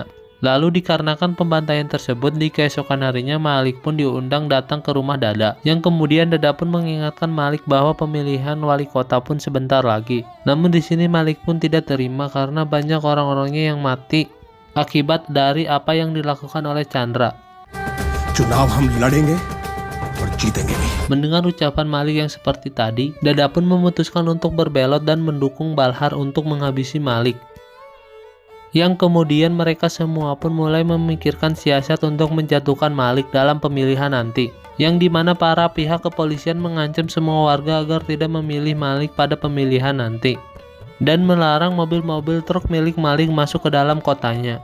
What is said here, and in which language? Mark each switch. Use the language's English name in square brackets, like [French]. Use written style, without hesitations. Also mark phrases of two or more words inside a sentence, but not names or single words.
[Indonesian] Lalu dikarenakan pembantaian tersebut, di keesokan harinya Malik pun diundang datang ke rumah Dada, yang kemudian Dada pun mengingatkan Malik bahwa pemilihan wali kota pun sebentar lagi. Namun di sini Malik pun tidak terima karena banyak orang-orangnya yang mati akibat dari apa yang dilakukan oleh Chandra. [Hindi] चुनाव हम लड़ेंगे और जीतेंगे भी। [Indonesian] Mendengar ucapan Malik yang seperti tadi, Dada pun memutuskan untuk berbelot dan mendukung Balhar untuk menghabisi Malik. Yang kemudian mereka semua pun mulai memikirkan siasat untuk menjatuhkan Malik dalam pemilihan nanti, yang dimana para pihak kepolisian mengancam semua warga agar tidak memilih Malik pada pemilihan nanti, dan melarang mobil-mobil truk milik Malik masuk ke dalam kotanya.